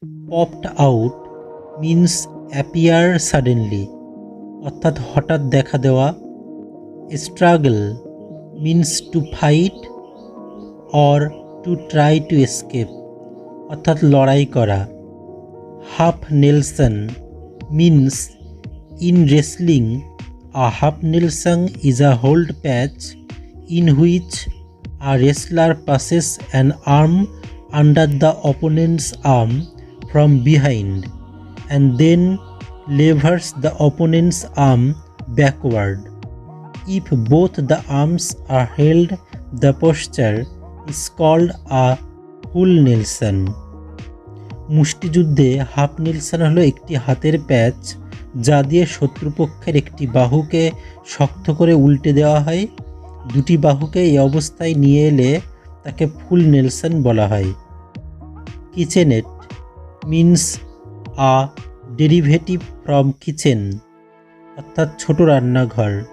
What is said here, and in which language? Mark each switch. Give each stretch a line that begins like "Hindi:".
English: popped out means appear suddenly,
Bangla: অর্থাৎ হঠাৎ দেখা দেওয়া।
English: struggle means to fight or to try to escape,
Bangla: অর্থাৎ লড়াই করা।
English: Half Nelson means in wrestling a half Nelson is a hold প্যাচ in which a wrestler passes an arm under the opponent's arm from behind and then levers the opponent's arm backward. If both the arms are held, the posture is called a full Nelson.
Bangla: মুষ্টিযুদ্ধে half Nelson হলো একটি হাতের প্যাচ যা দিয়ে শত্রুপক্ষের একটি বাহুকে শক্ত করে উল্টে দেওয়া হয়। দুটি বাহুকে এই অবস্থায় নিয়ে এলে তাকে ফুল নেলসন বলা হয়।
English: kitchenette means a derivative from kitchen,
Bangla: অর্থাৎ ছোট রান্নাঘর।